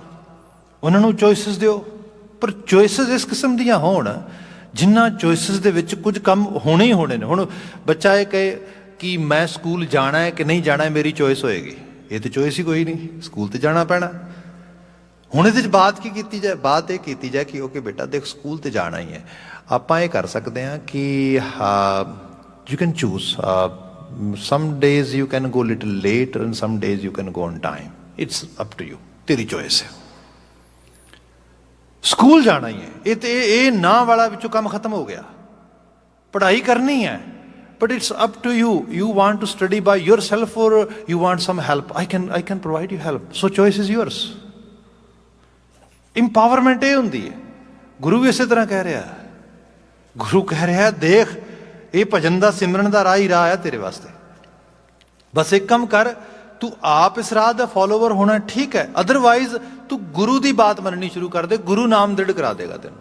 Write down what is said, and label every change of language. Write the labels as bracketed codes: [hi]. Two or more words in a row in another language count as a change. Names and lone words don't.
[pa] ਉਹਨਾਂ ਨੂੰ ਚੋਇਸਿਸ ਦਿਓ, ਪਰ ਚੋਇਸਿਸ ਇਸ ਕਿਸਮ ਦੀਆਂ ਹੋਣ ਜਿਨ੍ਹਾਂ ਚੋਇਸਿਸ ਦੇ ਵਿੱਚ ਕੁਝ ਕੰਮ ਹੋਣੇ ਹੀ ਹੋਣੇ ਨੇ। ਹੁਣ ਬੱਚਾ ਇਹ ਕਹੇ ਕਿ ਮੈਂ ਸਕੂਲ ਜਾਣਾ ਹੈ ਕਿ ਨਹੀਂ ਜਾਣਾ ਹੈ, ਮੇਰੀ ਚੋਇਸ ਹੋਏਗੀ, ਇਹ ਤਾਂ ਚੋਇਸ ਹੀ ਕੋਈ ਨਹੀਂ, ਸਕੂਲ ਤੇ ਜਾਣਾ ਪੈਣਾ। ਹੁਣ ਇਹਦੇ 'ਚ ਬਾਤ ਕੀ ਕੀਤੀ ਜਾਏ? ਬਾਤ ਇਹ ਕੀਤੀ ਜਾਏ ਕਿ ਓਕੇ ਬੇਟਾ ਦੇਖ, ਸਕੂਲ ਤੇ ਜਾਣਾ ਹੀ ਹੈ। ਆਪਾਂ ਇਹ ਕਰ ਸਕਦੇ ਹਾਂ ਕਿ [en] you can choose. Some days you can go little late and some days you can go on time. It's up to you. [hi] तेरी choice है. [pa] ਸਕੂਲ ਜਾਣਾ ਹੀ ਹੈ, ਇਹ ਨਾ ਵਾਲਾ ਵਿੱਚੋਂ ਕੰਮ ਖਤਮ ਹੋ ਗਿਆ। ਪੜ੍ਹਾਈ ਕਰਨੀ ਹੈ, [en] but it's up to you. You want to study by yourself or you want some help? I can provide you help. So choice is yours. [pa] Empowerment ਇਹ ਹੁੰਦੀ ਹੈ। ਗੁਰੂ ਵੀ ਇਸੇ ਤਰ੍ਹਾਂ ਕਹਿ ਰਿਹਾ। ਗੁਰੂ ਕਹਿ ਰਿਹਾ ਦੇਖ, ਇਹ ਭਜਨ ਦਾ ਸਿਮਰਨ ਦਾ ਰਾਹ ਹੀ ਰਾਹ ਆ ਤੇਰੇ ਵਾਸਤੇ। ਬਸ ਇੱਕ ਕੰਮ ਕਰ, ਤੂੰ ਆਪ ਇਸ ਰਾਹ ਦਾ ਫੋਲੋਵਰ ਹੋਣਾ ਠੀਕ ਹੈ, ਅਦਰਵਾਈਜ਼ ਤੂੰ ਗੁਰੂ ਦੀ ਬਾਤ ਮੰਨਣੀ ਸ਼ੁਰੂ ਕਰ ਦੇ, ਗੁਰੂ ਨਾਮ ਦ੍ਰਿੜ ਕਰਾ ਦੇਗਾ ਤੈਨੂੰ।